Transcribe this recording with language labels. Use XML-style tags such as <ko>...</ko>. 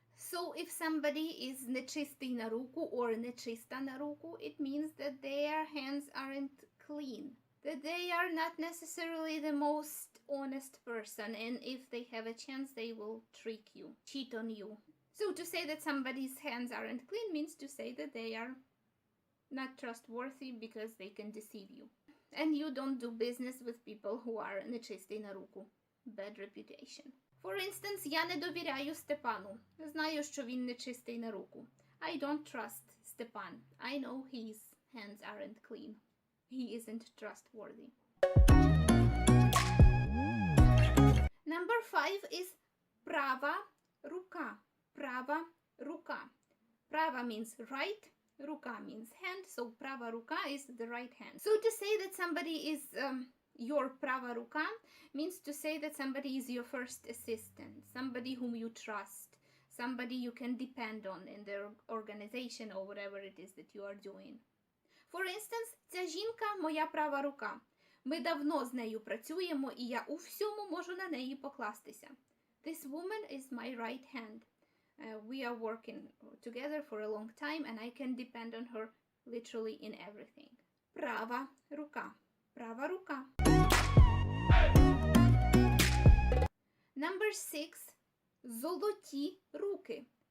<en>So if somebody is</en> <uk>nechistý na ruku</uk> <en>or</en> <uk>nechista na ruku,</uk> <en>it means that their hands aren't clean, that they are not necessarily the most honest person, and if they have a chance, they will trick you, cheat on you. So to say that somebody's hands aren't clean means to say that they are not trustworthy because they can deceive you. And you don't do business with people who are</en> <uk>nechistý na ruku.</uk> <en>Bad reputation. For instance,</en> <uk>я не довіряю Степану. Знаю, що він нечистий на руку.</uk> <en>I don't trust Stepan. I know his hands aren't clean. He isn't trustworthy. Number 5 is</en> <uk>права рука. Права рука.</uk> <en>Права means right. Рука means hand. So права рука is the right hand. So to say that somebody is your</en> <uk>prava ruka</uk> <en>means to say that somebody is your first assistant, somebody whom you trust, somebody you can depend on in their organization or whatever it is that you are doing. For instance,</en> <uk>ця жінка моя права рука. Ми давно з нею працюємо, і я у всьому можу на неї покластися.</uk> <en>This woman is my right hand. We are working together for a long time, and I can depend on her literally in everything.</en> <uk>Права рука. Права рука.</uk> <en>Number 6.</en> <uk>Золоті руки.</uk>